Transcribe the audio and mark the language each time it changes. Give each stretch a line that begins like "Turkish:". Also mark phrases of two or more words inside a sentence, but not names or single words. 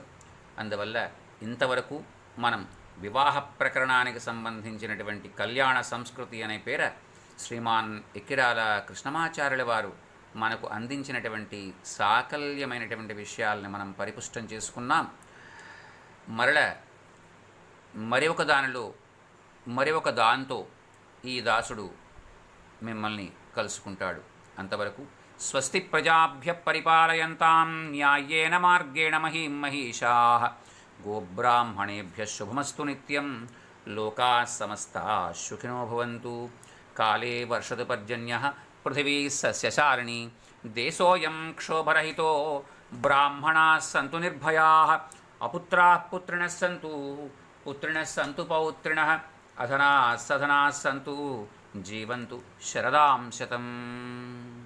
Telugu: అందువల్ల ఇంతవరకు మనం వివాహ ప్రకరణానికి సంబంధించినటువంటి కళ్యాణ సంస్కృతి అనే పేర శ్రీమాన్ ఎక్కిరాల కృష్ణమాచార్యుల వారు మనకు అందించినటువంటి సాకల్యమైనటువంటి విషయాలను మనం పరిపుష్టం చేసుకున్నాం. మరి ఒక దాంతో ఈ దాసుడు మిమ్మల్ని కలుసుకుంటాడు.
Sanskrit: అంతవరకు స్వస్తి ప్రజాభ్య పరిపాలయంతాం న్యాయేన మార్గేణ మహీం మహిషాః గోబ్రాహ్మణేభ్య శుభమస్తు నిత్యం లోకాః సమస్తాః సుఖినో భవంతు. కాలే వర్షతు పర్జన్యః పృథివీ సస్యశాలినీ దేశోऽयं క్షోభరహితో బ్రాహ్మణాः సంతు నిర్భయాः అపుత్రాः పుత్రిణः సంతు పుత్రిణः సంతు పౌత్రిణः అధనాः సధనాः సంతు జీవంతు శరదాం శతం.